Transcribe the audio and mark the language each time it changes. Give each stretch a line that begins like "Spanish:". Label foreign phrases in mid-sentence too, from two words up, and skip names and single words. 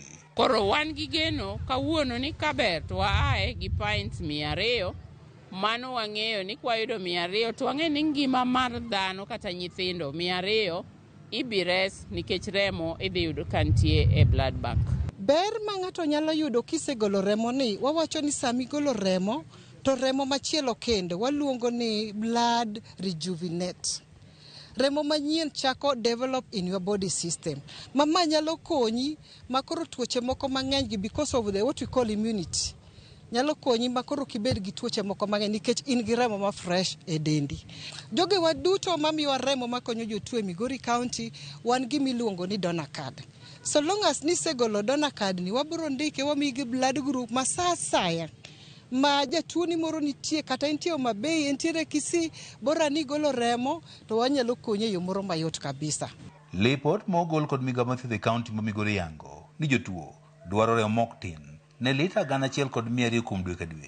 Luo (Kenya and Tanzania): Koro wan gi geno kawuono ni kaber to waae gi pints 200, mano wang'eyo ni kwayudo 200 to wang'eyo ni ngima mar dhano kata nyithindo 200 ibires nikech remo idhi yudo kantie e
English: blood bank.
Luo (Kenya and Tanzania): Ber ma ng'ato nyalo yudo kisegolo remo ni, wawacho ni sami golo remo to remo machielo kendo waluongo ni
English: blood rejuvenate.
Luo (Kenya and Tanzania): Remo manyien chako
English: develop in your body system.
Luo (Kenya and Tanzania): Mama nyalo konyi makoro tuoche moko mang'eny gi
English: because of the what we call immunity.
Luo (Kenya and Tanzania): Nyalo konyi makoro kibed gi tuoche moko mang'eny nikech in gi remo ma fresh e dendi. Joge waduto mamiwa remo makonyo jotuo e Migori County wan gi miluongo ni
English: donor card. So long as
Luo (Kenya and Tanzania): nisegolo
English: donor card
Luo (Kenya and Tanzania): ni wabiro ndike wamigi
English: blood group
Luo (Kenya and Tanzania): ma sa saya ma jatuo ni moro nitie kata intie Mabei entiere Kisii bora ni golo remo to wanyalo konye yo moro mayot kabisa. Lipot mogol kod migao mar thieth e kaunti ma Migori yango ni jotuo dwaro remo mok tin ne lita 1,000 kod 200 kuom dwe ka dwe.